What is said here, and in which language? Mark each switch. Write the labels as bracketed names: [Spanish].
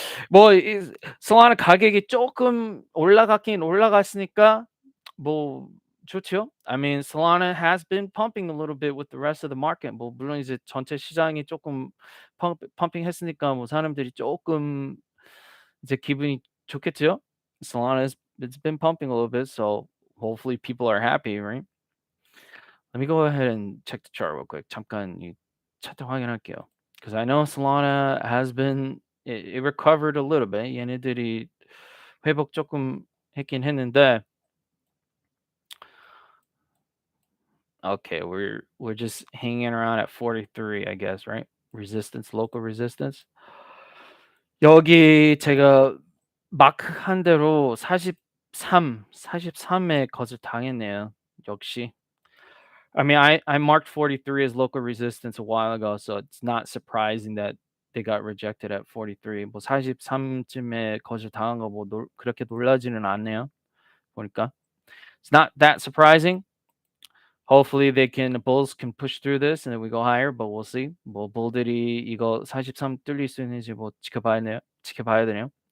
[Korean] 뭐, 솔라나 가격이 조금 올라갔긴 올라갔으니까 뭐 좋죠. [English] I mean, Solana has been pumping a little bit with the rest of the market. [Korean] 뭐 물론 이제 전체 시장이 조금 펌핑했으니까 뭐 사람들이 조금 이제 기분이 좋겠죠. [English] Solana it's been pumping a little bit, so hopefully people are happy, right? Let me go ahead and check the chart real quick. [Korean] 잠깐 이 차트 확인할게요. [English] Because I know Solana has been it recovered a little bit. [Korean] 얘네들이 회복 조금 했긴 했는데 [English] okay, we're just hanging around at 43, I guess, right? Resistance, local resistance. [Korean] 여기 제가 마크 한 대로 43에 거절 당했네요. 역시. [English] I mean, I marked 43 as local resistance a while ago, so it's not surprising that they got rejected at 43. [Korean] 뭐 43쯤에 거절 당한 거 뭐 그렇게 놀라지는 않네요. 보니까. [English] It's not that surprising. Hopefully the bulls can push through this and then we go higher, but we'll see. [Korean] 뭐 bul들이 이거 43 뚫릴 수 있는지 뭐 지켜봐야 되네요.